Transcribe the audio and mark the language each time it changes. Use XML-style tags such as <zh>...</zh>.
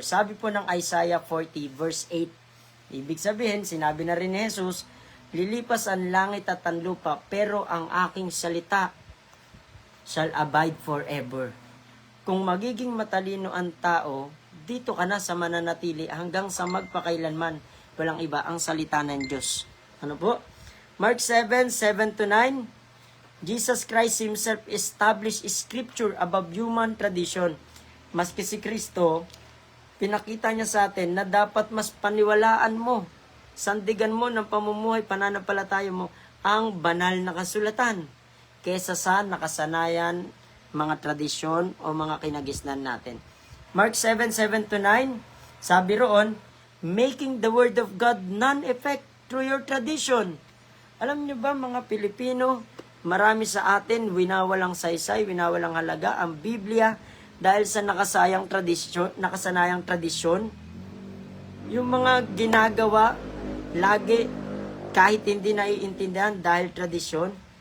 <tl>Sabi po ng Isaiah 40 verse 8. Ibig sabihin, sinabi na rin ni Jesus, lilipas ang langit at ang lupa, pero ang aking salita</tl> <en>shall abide forever.</en> <tl>Kung magiging matalino ang tao, dito ka na sa mananatili hanggang sa magpakailanman. Walang iba ang salita ng Diyos. Ano po?</tl> <en>Mark 7:7-9, Jesus Christ Himself established Scripture above human tradition.</en> <tl>Maski si Kristo, pinakita niya sa atin na dapat mas paniwalaan mo, sandigan mo ng pamumuhay, pananampalataya mo, ang banal na kasulatan, kesa sa nakasanayan, mga tradisyon o mga kinagisnan natin.</tl> <en>Mark 7:7-9,</en> <tl>sabi roon,</tl> <en>making the word of God non-effect through your tradition.</en> <tl>Alam niyo ba mga Pilipino, marami sa atin winawalang saysay, winawalang halaga ang Biblia dahil sa nakasanayang tradisyon. Yung mga ginagawa lagi kahit hindi naiintindihan dahil tradisyon.</tl>